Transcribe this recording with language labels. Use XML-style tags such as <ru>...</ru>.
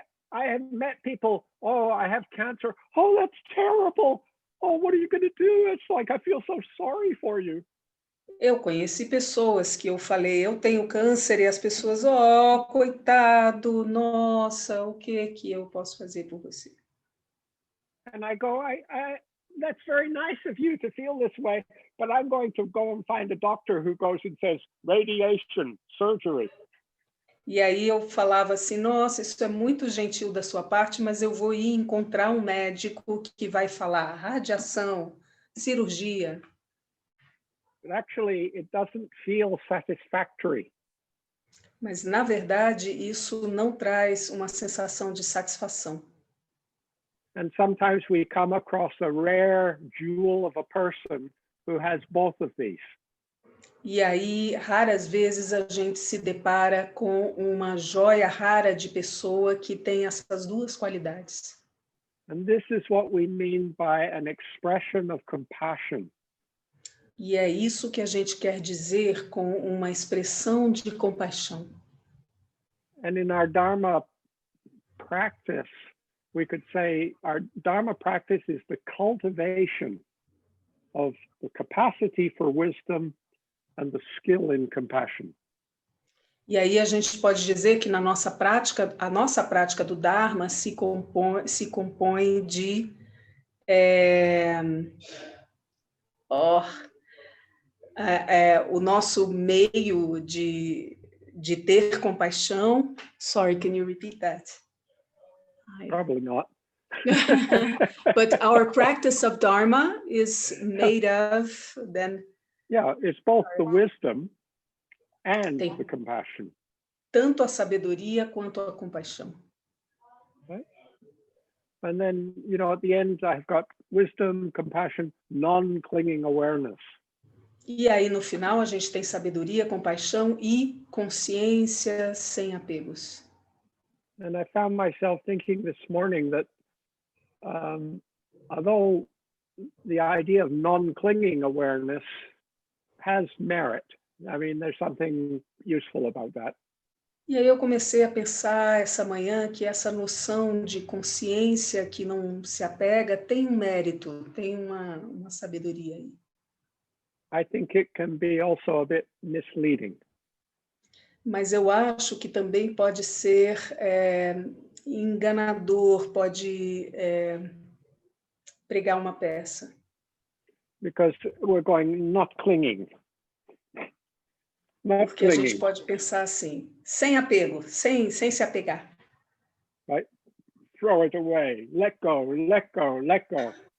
<en>I have met people, oh, I have cancer. Oh, that's terrible. Oh, what are you going to do? It's like, I feel so sorry for you.</en> <pt>Eu conheci pessoas que eu falei, eu tenho câncer, e as pessoas, oh, coitado, nossa, o que eu posso fazer por você?</pt> <en>And I go, that's very nice of you to feel this way, but I'm going to go and find a doctor who goes and says, radiation, surgery.</en> <pt>E aí eu falava assim, nossa, isso é muito gentil da sua parte, mas eu vou ir encontrar um médico que vai falar radiação, cirurgia.</pt> <en>But actually, it doesn't feel satisfactory.</en> <pt>Mas, na verdade, isso não traz uma sensação de satisfação.</pt> <en>And sometimes we come across a rare jewel of a person who has both of these.</en> <pt>E aí, raras vezes, a gente se depara com uma joia rara de pessoa que tem essas duas qualidades.</pt> <en>And this is what we mean by an expression of compassion.</en> <pt>E é isso que a gente quer dizer com uma expressão de compaixão.</pt> <en>And in our Dharma practice, we could say our Dharma practice is the cultivation of the capacity for wisdom and the skill in compassion.</en> <pt>E aí a gente pode dizer que na nossa prática, a nossa prática do Dharma se compõe de o nosso meio de ter compaixão.</pt> <en>Sorry, can you repeat that? Probably not. But our practice of Dharma is made of then. Yeah, it's both the wisdom and</en> <pt>Tem</pt> <en>the compassion.</en> <pt>tanto a sabedoria quanto a compaixão.</pt> <en>Right? And then, you know, at the end, I've got wisdom, compassion, non-clinging awareness.</en> <pt>E aí, no final, a gente tem sabedoria, compaixão e consciência sem apegos.</pt> <en>And I found myself thinking this morning that although the idea of non-clinging awareness has merit, I mean, there's something useful about that.</en> <pt>E aí eu comecei a pensar essa manhã que essa noção de consciência que não se apega tem um mérito, tem uma sabedoria aí.</pt> <en>I think it can be also a bit misleading.</en> <pt>Mas eu acho que também pode ser enganador, pode pregar uma peça.</pt> <en>Because we're going not clinging. Not</en> <pt>Porque a gente</pt> <en>clinging,</en> <pt>pode pensar assim, sem apego, sem se apegar.</pt> <en>right? Throw it away, let go, let go, let go.</en>